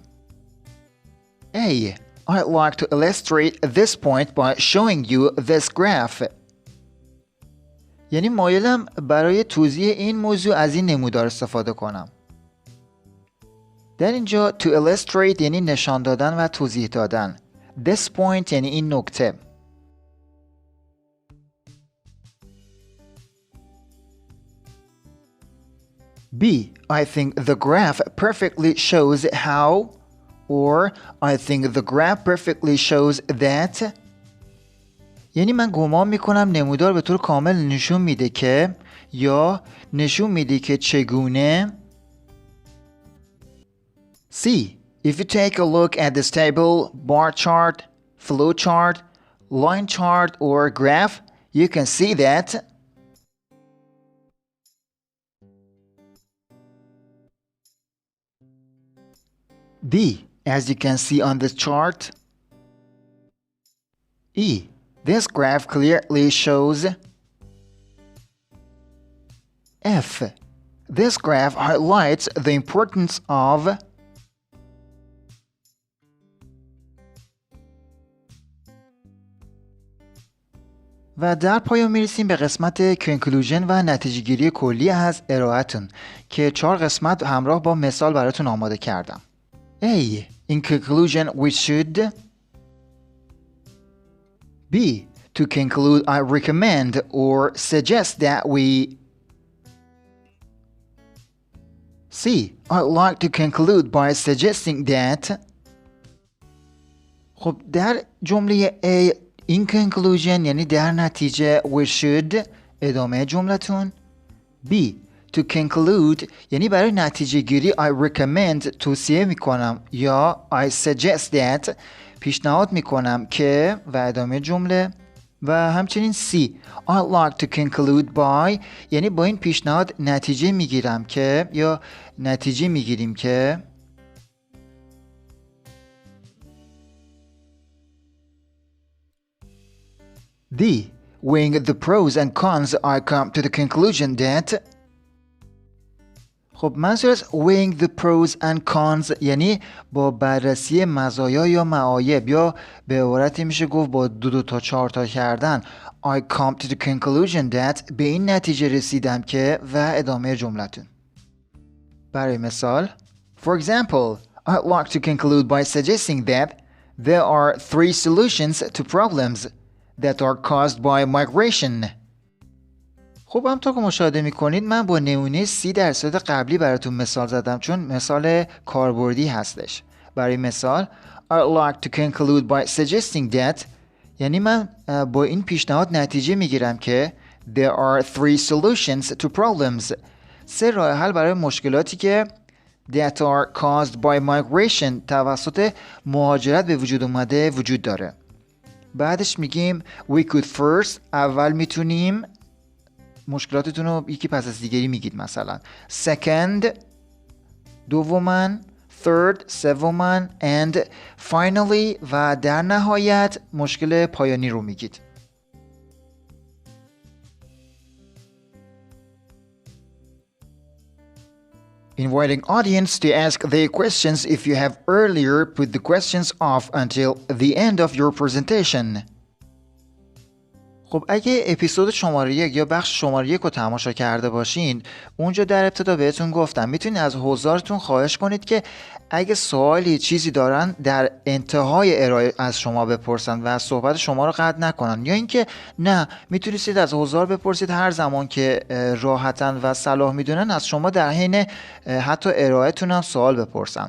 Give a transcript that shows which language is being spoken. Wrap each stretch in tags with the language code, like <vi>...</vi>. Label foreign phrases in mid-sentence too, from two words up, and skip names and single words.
<en>A. I'd like to illustrate this point by showing you this graph.</en> <fa>یعنی مایلم برای توضیح این موضوع از این نمودار استفاده کنم. در اینجا</fa> <en>to illustrate</en> <fa>یعنی نشان دادن و توضیح دادن.</fa> <en>This point</en> <fa>یعنی این نکته.</fa> <en>B. I think the graph perfectly shows how or I think the graph perfectly shows that.</en> <fa>یعنی من گمان میکنم نمودار به طور کامل نشون میده که یا نشون میده که چگونه.</fa> <en>C. If you take a look at this table, bar chart, flow chart, line chart or graph, you can see that D. As you can see on this chart. E. This graph clearly shows. F. This graph highlights the importance of.</en> <fa>و در پایان میرسیم به قسمت conclusion و نتیجه گیری کلی از ارائه‌تون که 4 قسمت همراه با مثال براتون آماده کردم.</fa> <en>A. In conclusion we should. B. To conclude, I recommend or suggest that we. C. I'd like to conclude by suggesting that.</en> <fa>خب در جمله</fa> <en>A in conclusion</en> <fa>یعنی در نتیجه</fa> <en>we should</en> <fa>ادامه جملتون.</fa> <en>B. To conclude</en> <fa>یعنی برای نتیجه گیری</fa> <en>I recommend</en> <fa>توصیه میکنم یا</fa> <en>I suggest that</en> <fa>پیشنهاد میکنم که و ادامه جمله. و همچنین</fa> <en>C I'd like to conclude by</en> <fa>یعنی با این پیشنهاد نتیجه میگیرم که یا نتیجه میگیریم که</fa> <en>D weighing the pros and cons I come to the conclusion that</en> <fa>خب منظور از</fa> <en>weighing the pros and cons</en> <fa>یعنی با بررسی مزایا یا معایب یا به عبارتی میشه گفت با دو تا چهار تا کردن</fa> <en>I come to the conclusion that</en> <fa>به این نتیجه رسیدم که و ادامه جملتون. برای مثال</fa> <en>For example, I'd like to conclude by suggesting that there are 3 solutions to problems that are caused by migration.</en> <fa>خب همونطور که مشاهده میکنید من با نمونه 30% قبلی براتون مثال زدم چون مثال کاربردی هستش. برای مثال</fa> <en>I'd like to conclude by suggesting that</en> <fa>یعنی من با این پیشنهاد نتیجه میگیرم که</fa> <en>there are 3 solutions to problems</en> <fa>3 راه حل برای مشکلاتی که</fa> <en>that are caused by migration</en> <fa>توسط مهاجرت به وجود اومده وجود داره. بعدش میگیم</fa> <en>we could first</en> <fa>اول میتونیم مشکلاتتون رو یکی پس از دیگری میگید مثلا second دومن third سومن</fa> <en>and finally</en> <fa>و در نهایت مشکل پایانی رو میگید.</fa> <en>Inviting audience to ask their questions if you have earlier put the questions off until the end of your presentation.</en> <fa>خب اگه اپیزود شماره 1 یا بخش شماره 1 رو تماشا کرده باشین اونجا در ابتدا بهتون گفتم میتونید از حضارتون خواهش کنید که اگه سوالی چیزی دارن در انتهای ارائه از شما بپرسن و صحبت شما رو قطع نکنن یا اینکه نه میتونید از حضار بپرسید هر زمان که راحتن و صلاح میدونن از شما در حین حتی ارائهتون هم سوال بپرسن.</fa>